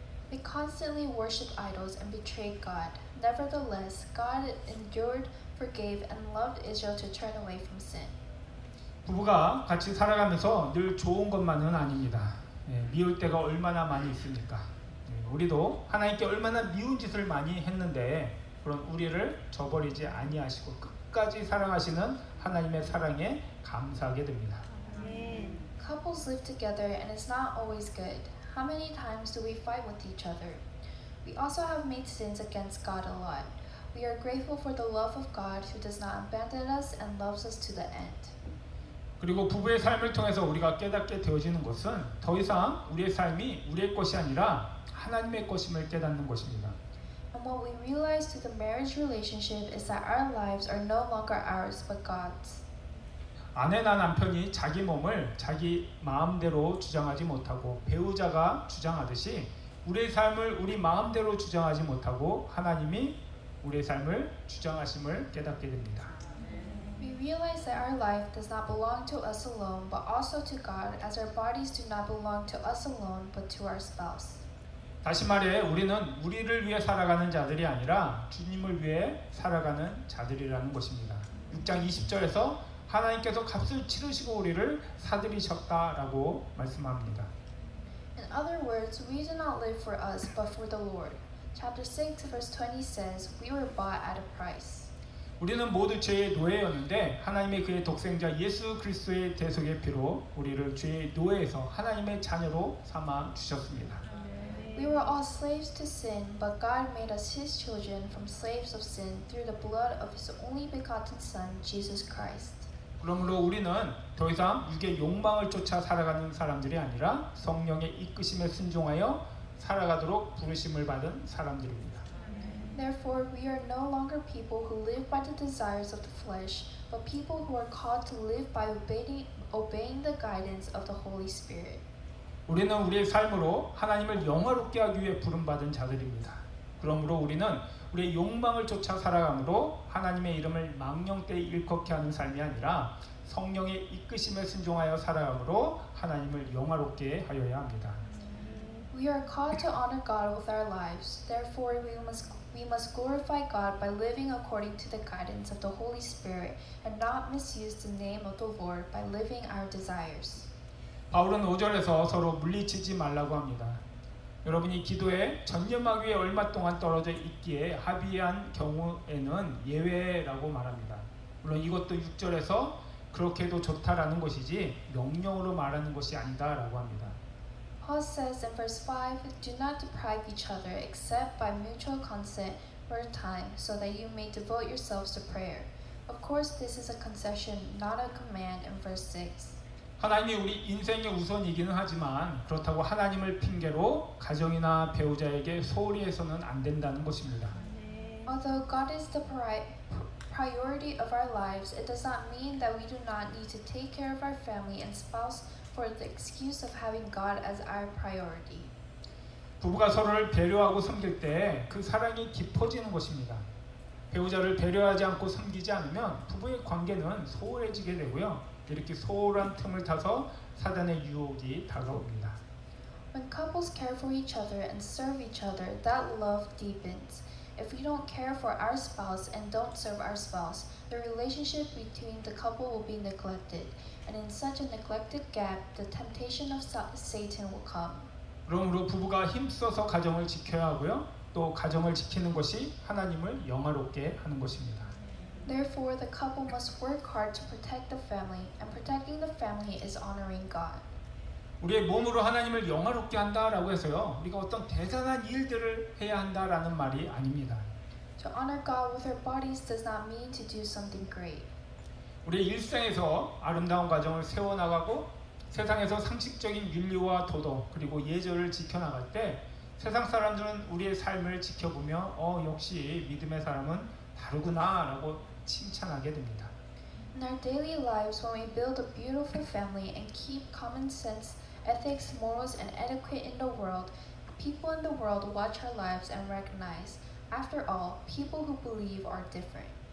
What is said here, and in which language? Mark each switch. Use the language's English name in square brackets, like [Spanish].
[English] They constantly worshipped idols and betrayed God. Nevertheless, God endured, forgave, and loved Israel to turn away from sin. [Korean] 부부가 같이 살아가면서 늘 좋은 것만은 아닙니다. 미울 때가 얼마나 많이 있습니까? 우리도 하나님께 얼마나 미운 짓을 많이 했는데 그런 우리를 저버리지 아니하시고 끝까지 사랑하시는 하나님의 사랑에 감사하게 됩니다. [English] Couples live together and it's not always good. How many times do we fight with each other? We also have made sins against God a lot. We are grateful for the love of God who does not abandon us and loves us to the end. [Korean] 그리고 부부의 삶을 통해서 우리가 깨닫게 되어지는 것은 더 이상 우리의 삶이 우리의 것이 아니라 하나님의 것임을 깨닫는 것입니다. [English] And what we realize through the marriage relationship is that our lives are no longer ours but God's. [Korean] 아내나 남편이 자기 몸을 자기 마음대로 주장하지 못하고 배우자가 주장하듯이 우리의 삶을 우리 마음대로 주장하지 못하고 하나님이 우리의 삶을 주장하심을 깨닫게 됩니다. [English] We realize that our life does not belong to us alone, but also to God, as our bodies do not belong to us alone, but to our spouse. [Korean] 다시 말해 우리는 우리를 위해 살아가는 자들이 아니라 주님을 위해 살아가는 자들이라는 것입니다. 6장 20절에서 하나님께서 값을 치르시고 우리를 사들이셨다라고 말씀합니다. [English] In other words, we do not live for us, but for the Lord. Chapter 6, verse 20 says, We were bought at a price. [Korean] 우리는 모두 죄의 노예였는데 하나님의 그의 독생자 예수 그리스도의 대속의 피로 우리를 죄의 노예에서 하나님의 자녀로 삼아 주셨습니다. [English] We were all slaves to sin, but God made us His children from slaves of sin through the blood of His only begotten Son, Jesus Christ. [Korean] 그러므로 우리는 더 이상 육의 욕망을 쫓아 살아가는 사람들이 아니라 성령의 이끄심에 순종하여 살아가도록 부르심을 받은 사람들입니다. [English] Therefore, we are no longer people who live by the desires of the flesh, but people who are called to live by obeying the guidance of the Holy Spirit. [Korean] 우리는 우리의 삶으로 하나님을 영화롭게 하기 위해 부름받은 자들입니다. 그러므로 우리는 우리의 욕망을 쫓아 살아가므로 하나님의 이름을 망령되이 일컫게 하는 삶이 아니라 성령의 이끄심에 순종하여 살아가므로 하나님을 영화롭게 하여야 합니다. [English] We are called to honor God with our lives. Therefore, we must glorify God by living according to the guidance of the Holy Spirit and not misuse the name of the Lord by living our desires. [Korean] 바울은 5절에서 서로 물리치지 말라고 합니다. 여러분이 기도에 전념하기 위해 얼마 동안 떨어져 있기에 합의한 경우에는 예외라고 말합니다. 물론 이것도 6절에서 그렇게 해도 좋다라는 것이지 명령으로 말하는 것이 아니다라고 합니다. [English] Paul says in verse 5, "Do not deprive each other except by mutual consent for a time, so that you may devote yourselves to prayer." Of course, this is a concession, not a command in verse 6. [Korean] 하나님이 우리 인생의 우선이기는 하지만 그렇다고 하나님을 핑계로 가정이나 배우자에게 소홀히 해서는 안 된다는 것입니다. [English] Although God is the priority of our lives, it does not mean that we do not need to take care of our family and spouse for the excuse of having God as our priority. [Korean] 부부가 서로를 배려하고 섬길 때 그 사랑이 깊어지는 것입니다. 배우자를 배려하지 않고 섬기지 않으면 부부의 관계는 소홀해지게 되고요. 이렇게 소홀한 틈을 타서 사단의 유혹이 다가옵니다. [English] When couples care for each other and serve each other, that love deepens. If we don't care for our spouse and don't serve our spouse, the relationship between the couple will be neglected. And in such a neglected gap, the temptation of Satan will come. [Korean] 그러므로 부부가 힘써서 가정을 지켜야 하고요. 또 가정을 지키는 것이 하나님을 영화롭게 하는 것입니다. [English] Therefore, the couple must work hard to protect the family, and protecting the family is honoring God. [Korean] 우리의 몸으로 하나님을 영화롭게 한다라고 해서요. 우리가 어떤 대단한 일들을 해야 한다라는 말이 아닙니다. [English] To honor God with our bodies does not mean to do something great. [Korean] 우리의 일생에서 아름다운 가정을 세워나가고 세상에서 상식적인 윤리와 도덕 그리고 예절을 지켜나갈 때 세상 사람들은 우리의 삶을 지켜보며 역시 믿음의 사람은 다르구나라고 칭찬하게 됩니다. [English] In our daily lives, when we build a beautiful family and keep common sense, ethics, morals, and etiquette in the world, people in the world watch our lives and recognize, after all, people who believe are different.